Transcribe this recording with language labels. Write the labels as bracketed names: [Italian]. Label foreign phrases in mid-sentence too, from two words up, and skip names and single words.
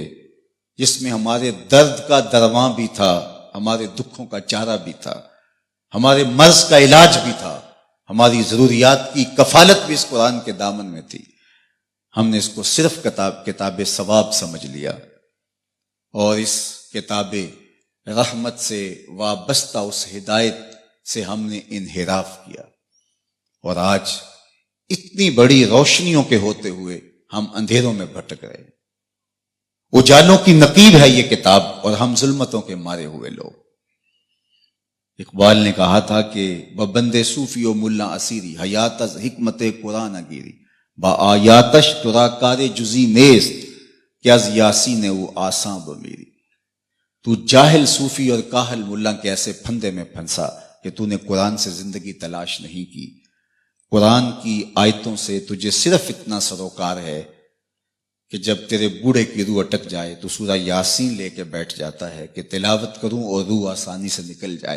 [Urdu] جس میں ہمارے درد کا درواں بھی تھا، ہمارے دکھوں کا چارہ بھی تھا، ہمارے مرض کا علاج بھی تھا، ہماری ضروریات کی کفالت بھی اس قرآن کے دامن میں تھی، ہم نے اس کو صرف کتاب ثواب سمجھ لیا اور اس کتاب رحمت سے وابستہ اس ہدایت سے ہم نے انحراف کیا، اور آج اتنی بڑی روشنیوں کے ہوتے ہوئے ہم اندھیروں میں بھٹک رہے ہیں۔ اجالوں کی نقیب ہے یہ کتاب اور ہم ظلمتوں کے مارے ہوئے لوگ۔ اقبال نے کہا تھا کہ [Persian] ببند صوفی و ملا اسیری حیات از حکمت قرآن گیری با آیاتش ترا کار جزی نیست کہ از یاسین او آساں بمیری۔ [Urdu] تو جاہل صوفی اور کاہل ملا کے ایسے پھندے میں پھنسا کہ تو نے قرآن سے زندگی تلاش نہیں کی، قرآن کی آیتوں سے تجھے صرف اتنا سروکار ہے کہ جب تیرے بوڑھے کی روح اٹک جائے تو سورہ یاسین لے کے بیٹھ جاتا ہے کہ تلاوت کروں اور روح آسانی سے نکل جائے۔